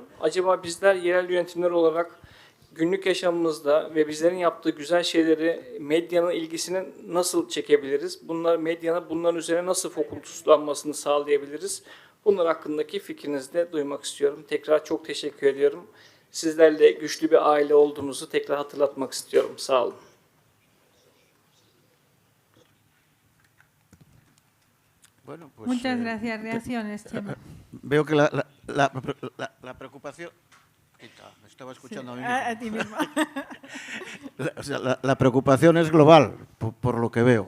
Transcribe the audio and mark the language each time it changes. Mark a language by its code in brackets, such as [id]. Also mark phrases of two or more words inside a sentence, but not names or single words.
[tr] Acaba bizler yerel yönetimler olarak günlük yaşamımızda ve bizlerin yaptığı güzel şeyleri medyanın ilgisini nasıl çekebiliriz? Medyanın bunların üzerine nasıl fokuslanmasını sağlayabiliriz? Bunlar hakkındaki fikrinizi de duymak istiyorum. Tekrar çok teşekkür ediyorum. Sizlerle güçlü bir aile olduğumuzu tekrar hatırlatmak istiyorum. Sağ olun. [es] Bueno, pues, Muchas gracias. Reacciones, Chema. Veo que la preocupación... Me estaba escuchando Sí, a mí mismo. a ti mismo. O sea, la preocupación es global, por lo que veo.